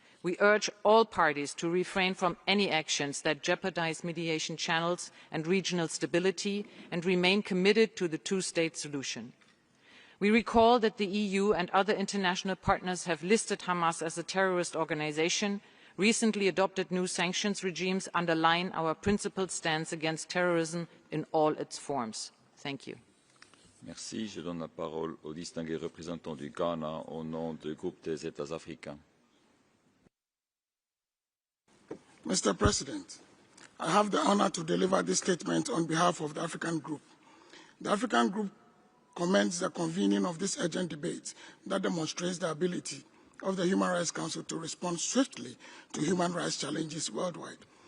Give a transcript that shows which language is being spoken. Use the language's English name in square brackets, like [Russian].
[English] We urge all parties to refrain from any actions that jeopardize mediation channels and regional stability and remain committed to the two-state solution. We recall that the EU and other international partners have listed Hamas as a terrorist organization. Recently adopted new sanctions regimes underline our principled stance against terrorism in all its forms. Thank you. [French] Merci. Je donne la parole au distingué représentant du Ghana au nom du groupe des États africains. [English] Mr. President, I have the honor to deliver this statement on behalf of the African Group. The African Group commends the convening of this urgent debate that demonstrates the ability of the Human Rights Council to respond swiftly to human rights challenges worldwide.